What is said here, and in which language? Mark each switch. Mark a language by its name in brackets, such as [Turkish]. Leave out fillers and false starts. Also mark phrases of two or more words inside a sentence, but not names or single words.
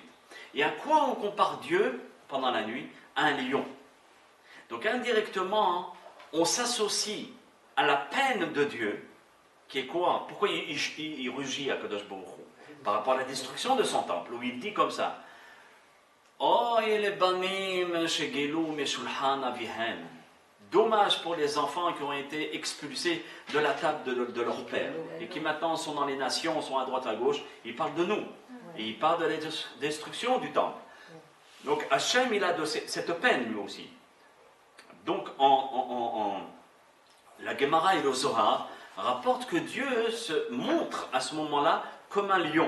[French] Et à quoi on compare Dieu pendant la nuit? À un lion. Donc indirectement, on s'associe à la peine de Dieu, qui est quoi? Pourquoi il rugit à [Hebrew] קדוש ברוך הוא? [French] Par rapport à la destruction de son temple, où il dit comme ça: Oh, les [Hebrew] בנים שגלו משולחן אביהם. [French] Dommage pour les enfants qui ont été expulsés de la table de leur père et qui maintenant sont dans les nations, sont à droite à gauche. Il parle de nous et il parle de la destruction du temple. Donc Hachem, il a cette peine lui aussi. Donc la Gemara et le Zohar rapportent que Dieu se montre à ce moment-là comme un lion.